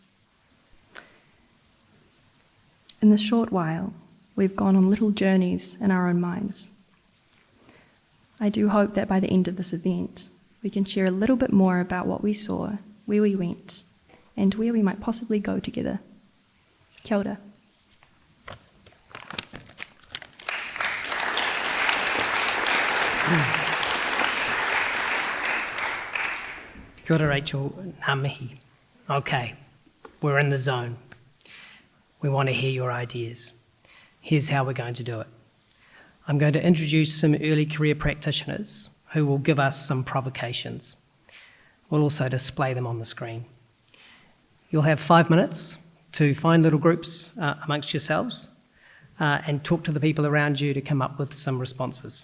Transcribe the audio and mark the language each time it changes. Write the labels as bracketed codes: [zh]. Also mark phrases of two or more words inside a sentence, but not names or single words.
[en] In this short while, we've gone on little journeys in our own minds. I do hope that by the end of this event, we can share a little bit more about what we saw, where we went, and where we might possibly go together. [mi] Kia ora. Kia ora, Rachel. Ngā mihi. [en] Okay, we're in the zone. We want to hear your ideas. Here's how we're going to do it. I'm going to introduce some early career practitioners who will give us some provocations. We'll also display them on the screen. You'll have 5 minutes to find little groups amongst yourselves and talk to the people around you to come up with some responses.